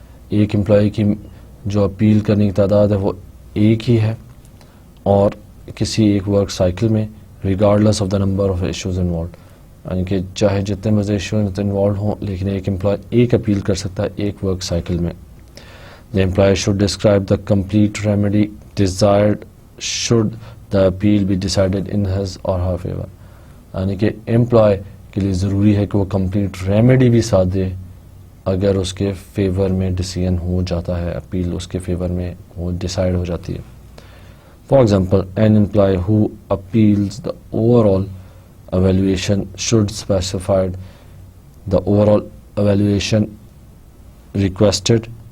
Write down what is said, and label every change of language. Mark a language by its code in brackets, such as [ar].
[ur] ایک امپلائی کی جو اپیل کرنے کی تعداد ہے وہ ایک ہی ہے، اور کسی ایک ورک سائیکل میں [en] regardless of the number of issues involved, [ur] یعنی کہ چاہے جتنے مزے ایشوز انوالوڈ ہوں لیکن ایک امپلائی ایک اپیل کر سکتا ہے ایک ورک سائیکل میں. [en] The employee should describe the complete remedy desired should the appeal be decided in his or her favor. [ur] یعنی کہ امپلائی کے لیے ضروری ہے کہ وہ کمپلیٹ ریمیڈی بھی ساتھ دے اگر اس کے فیور میں ڈیسیژن ہو جاتا ہے، اپیل اس کے فیور میں وہ ڈیسائیڈ ہو جاتی ہے. [en] For example an employee who appeals the overall evaluation should specified the overall evaluation requested.